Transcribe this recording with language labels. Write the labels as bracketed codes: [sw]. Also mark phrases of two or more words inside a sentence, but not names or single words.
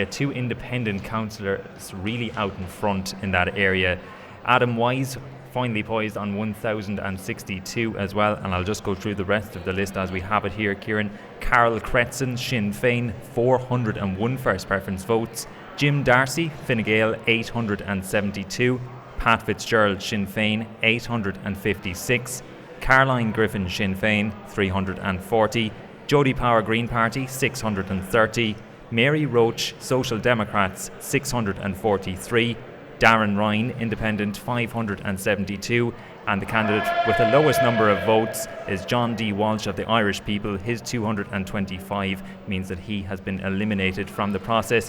[en] Two independent councillors really out in front in that area. Adam Wise finally poised on 1,062 as well, and I'll just go through the rest of the list as we have it here, Kieran. Carol Cretson, Sinn Féin, 401 first preference votes. Jim Darcy, Fine Gael, 872. Pat Fitzgerald, Sinn Féin, 856. Caroline Griffin, Sinn Féin, 340. Jody Power, Green Party, 630. Mary Roach, Social Democrats, 643. Darren Ryan, Independent, 572. And the candidate with the lowest number of votes is John D. Walsh of the Irish People. His 225 means that he has been eliminated from the process.